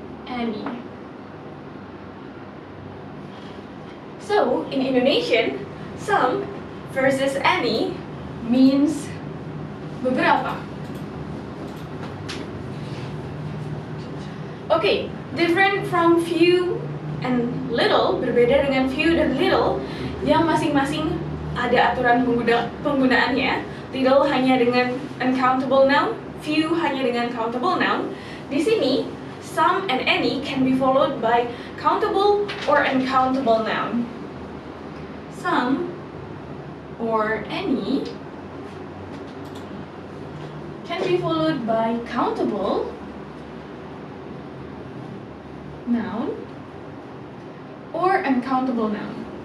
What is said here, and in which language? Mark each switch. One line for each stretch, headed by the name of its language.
English: Any. So, in Indonesian, some versus any means beberapa. Okay, different from few and little,
Indonesian: berbeda dengan few dan little yang masing-masing ada aturan penggunaannya. Little hanya dengan uncountable noun, few hanya dengan countable noun. Di sini,
English: some and any can be followed by countable or uncountable noun. Some or any can be followed by countable noun or uncountable noun.